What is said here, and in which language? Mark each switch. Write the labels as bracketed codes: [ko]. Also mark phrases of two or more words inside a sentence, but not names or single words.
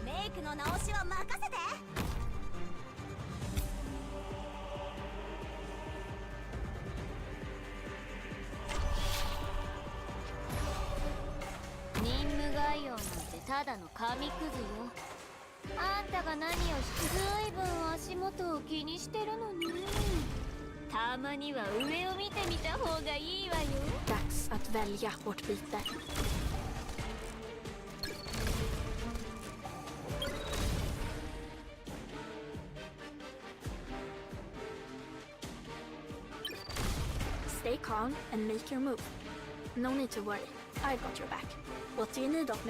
[ja] メイクの直しは任せて。任務概要なんてただの紙くずよ。あんたが何をしてずいぶん足元を気にしてるのね。たまには上を見てみた方がいいわよ。 [sv] Dags att välja vårt byte. [en] Stay calm and make your move. No need to worry. I've got your back. What do you need of me?